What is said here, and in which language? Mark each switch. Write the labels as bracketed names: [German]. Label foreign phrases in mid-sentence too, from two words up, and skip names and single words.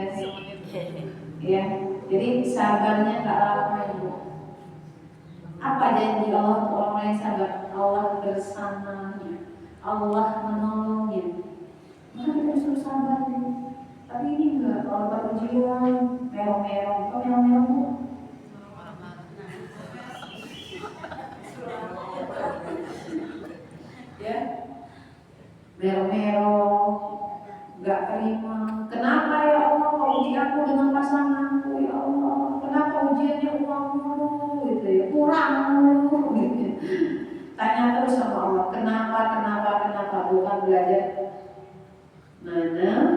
[Indonesian] Ya, jadi sabarnya nggak lama Ibu. Apa janji Allah untuk orang yang sabar? Allah bersamanya, Allah menolongnya. Maka kita disuruh sabar Ibu. Tapi ini enggak, kalau dapat ujian merong-merong, kok merong-merong Bu? Ya, merong-merong, nggak terima. Kenapa ya Allah kok uji aku dengan pasanganku ya Allah? Kenapa ujiannya uang mulu gitu ya, kurang mulu gitu. Tanya terus sama Allah, kenapa? Bukan belajar mana.